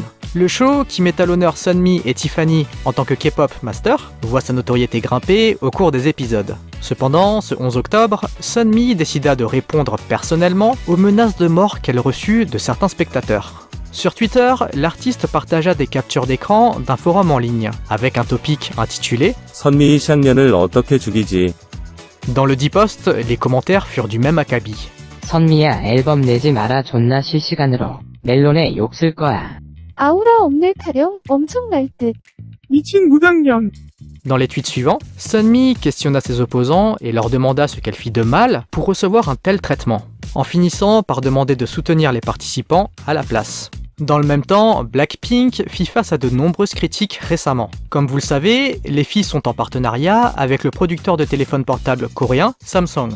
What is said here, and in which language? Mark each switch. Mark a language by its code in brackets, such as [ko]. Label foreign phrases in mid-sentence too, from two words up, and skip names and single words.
[fr] Le show, qui met à l'honneur Sunmi et Tiffany en tant que [en] K-pop master, [fr] voit sa notoriété grimper au cours des épisodes. Cependant, ce 11 octobre, Sunmi décida de répondre personnellement aux menaces de mort qu'elle reçut de certains spectateurs. Sur Twitter, l'artiste partagea des captures d'écran d'un forum en ligne, avec un topic intitulé « [ko] 선미 샹년을 어떻게 죽이지? » [fr] Dans le dit post, les commentaires furent du même acabit. [ko] 선미야 앨범 내지 마라 존나 실시간으로 멜론에 욕 쓸 거야. 아우라 없네 타령 엄청날 듯. 미친 무당년. [fr] Dans les tweets suivants, Sunmi questionna ses opposants et leur demanda ce qu'elle fit de mal pour recevoir un tel traitement, en finissant par demander de soutenir les participants à la place. Dans le même temps, Blackpink fit face à de nombreuses critiques récemment. Comme vous le savez, les filles sont en partenariat avec le producteur de téléphones portables coréen Samsung.